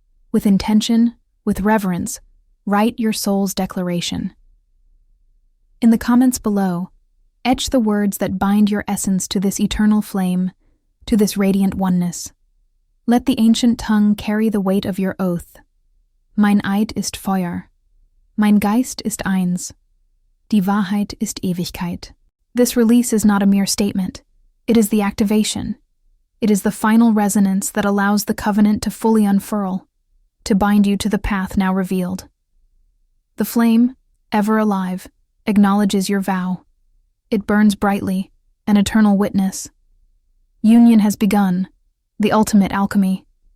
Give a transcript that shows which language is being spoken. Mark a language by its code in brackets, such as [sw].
[en] With intention, with reverence, write your soul's declaration. In the comments below, etch the words that bind your essence to this eternal flame, to this radiant oneness. Let the ancient tongue carry the weight of your oath. [de] Mein Eid ist Feuer. Mein Geist ist eins. Die Wahrheit ist Ewigkeit. [en] This release is not a mere statement. It is the activation. It is the final resonance that allows the covenant to fully unfurl, to bind you to the path now revealed. The flame, ever alive, acknowledges your vow. It burns brightly, an eternal witness. Union has begun, the ultimate alchemy.